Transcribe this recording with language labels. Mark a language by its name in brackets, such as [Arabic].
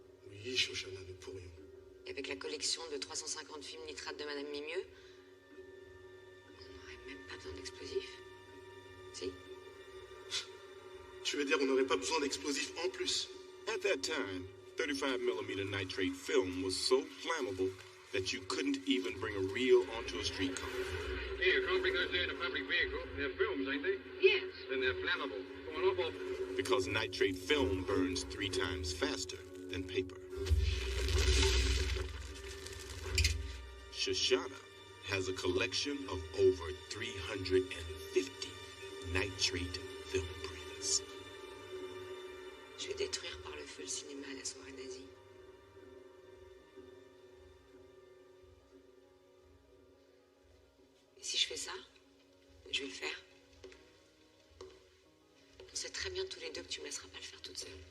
[French] Oui, Shoshana, nous pourrions. Et avec la collection de 350 films nitrates de Madame Mimieux, on n'aurait même pas besoin d'explosifs. Si? Tu veux dire on n'aurait pas besoin d'explosifs en plus? [English] At that time, 35mm nitrate film was so flammable that you couldn't even bring a reel onto a streetcar. Hey, you can't bring those there in a public vehicle. They're films, ain't they? Yes. Then they're flammable. Come on, off. Because nitrate film burns 3 times faster than paper. Shoshana has a collection of over 350 nitrate film prints. [French] Je vais détruire par le feu le cinéma à la soirée nazie. Et si je fais ça, je vais le faire. On sait très bien tous les deux que tu ne me laisseras pas le faire toute seule.